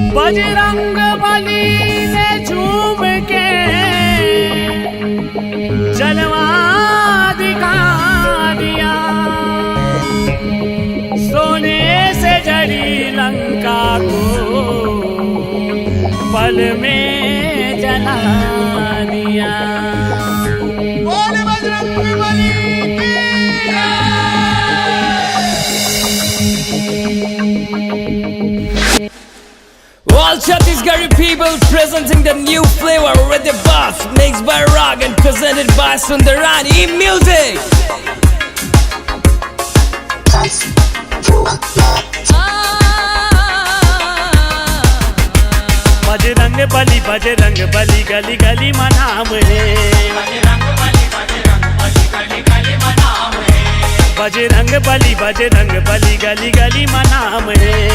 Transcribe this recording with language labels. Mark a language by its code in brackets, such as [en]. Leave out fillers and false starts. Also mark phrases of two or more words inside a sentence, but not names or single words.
[hi] बजरंग बली ने झूम के जलवा दिखा दिया, सोने से जड़ी लंका को पल में जला दिया। बोल बजरंग बली [en] All Chhattisgarhi people presenting the new flavor with the boss mixed by Rag and presented by Sundarani Music. [hi] बजरंग बली गली गली मनाम है, बजरंग बली गली गली मनाम है।